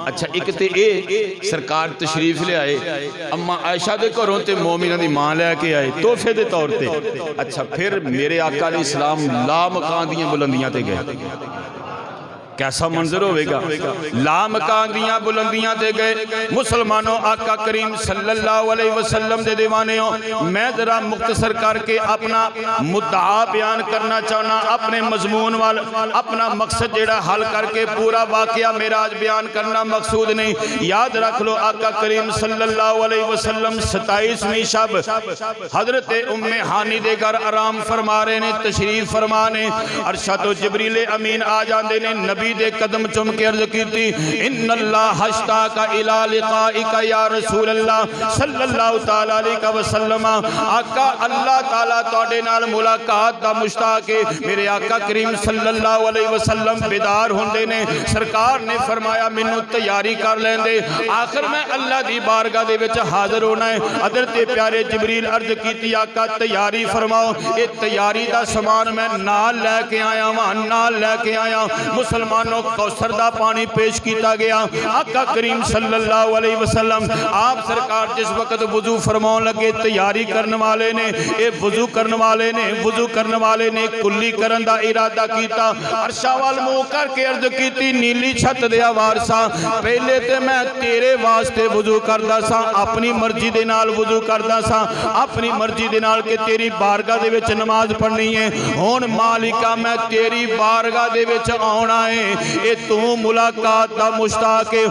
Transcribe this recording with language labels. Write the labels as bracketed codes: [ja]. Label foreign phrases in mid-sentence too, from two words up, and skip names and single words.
[pa] اچھا اک تے اے سرکار تشریف لے آئے، اماں عائشہ دے گھروں تے مومناں دی ماں لیکے آئے تحفے دے طور تے. اچھا فیر میرے آقا علیہ‌السلام لا مکان دیاں بلندیاں تے گئے، کیسا منظر ہوگا. لامکان دیاں بلندیاں تے گئے. مسلمانو آقا کریم [ar] صلى الله عليه وسلم [pa] دے دیوانے ہو، میں ذرا مختصر کرکے اپنا مدعا بیان کرنا چاہنا، اپنے مضمون وال اپنا مقصد جیہڑا حل کرکے پورا واقعہ میرا اج بیان کرنا مقصود نہیں. یاد رکھ لو آقا کریم [ar] صلى الله عليه وسلم [pa] 27ویں شب حضرت ام ہانی دے گھر آرام فرما رہے نے، تشریف فرما نے. عرشاں توں جبرائیل امین آ جاتے نے، نبی دے قدم چم کے عرض کی [ar] إن الله اشتاق إلى لقائك يا رسول الله صلى الله تعالى عليه وسلم. [pa] آقا اللہ تعالیٰ توڑے نال ملاقات دا مشتاق ہے. میرے آقا کریم [ar] صلى الله عليه وسلم [pa] بیدار ہوندے نے. سرکار نے فرمایا مینوں تیاری کر لیندے، آخر میں اللہ دی بارگاہ دے وچ حاضر ہونا ہے. حضرت پیارے جبرائیل عرض کی آقا تیاری فرماؤ. یہ تیاری دا سامان میں نال لیکے آیا واں، نال لیکے آیا. مسلمان کوثر دا پانی پیش کیا گیا. آقا کریم [ar] صلى الله عليه وسلم [pa] آپ سرکار جس وقت وضو فرماؤن لگے، تیاری کرنے والے نے یہ وضو کرنے والے نے کلی کرن دا ارادہ کیا. عرشاں وال منہ کرکے عرض کی نیلی چھت دے وارثا پہلے تے میں تیرے واسطے وضو کردا سا، اپنی مرضی دے نال وضو کردا سا، اپنی مرضی دے نال کے تیری بارگاہ دے وچ نماز پڑھنی ہے. ہن مالکا میں تیری بارگاہ دے وچ آؤنا ہے، یہ تو ملاقات دا مشتاق ہے.